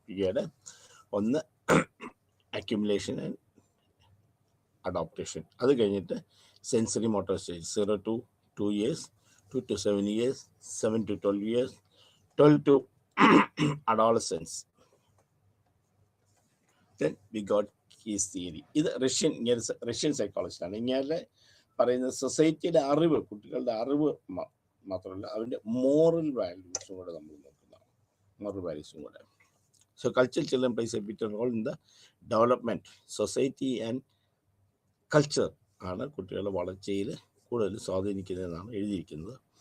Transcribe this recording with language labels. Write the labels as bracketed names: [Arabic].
[Malayalam] പിന്നീട് ഒന്ന് [English] accumulation and adaptation, [Malayalam] അത് കഴിഞ്ഞിട്ട് [English] Sensory motor stage 0 to 2 years, 2 to 7 years, 7 to 12 years, 12 to adolescence. Then we got Keyes theory. [Malayalam] ഇത് Russian സൈക്കോളജിസ്റ്റാണ്. ഇങ്ങനെ പറയുന്നത് സൊസൈറ്റിയുടെ അറിവ്, കുട്ടികളുടെ അറിവ് മാത്രമല്ല, അവൻ്റെ മോറൽ വാല്യൂസും കൂടെ നമ്മൾ നോക്കുന്നതാണ്. മോറൽ വാല്യൂസും കൂടെ. [English] So culture children plays a vital role in the development. [Malayalam] Society and culture ആണ് കുട്ടികളുടെ വളർച്ചയിൽ കൂടുതൽ സ്വാധീനിക്കുന്നതെന്നാണ് എഴുതിയിരിക്കുന്നത്.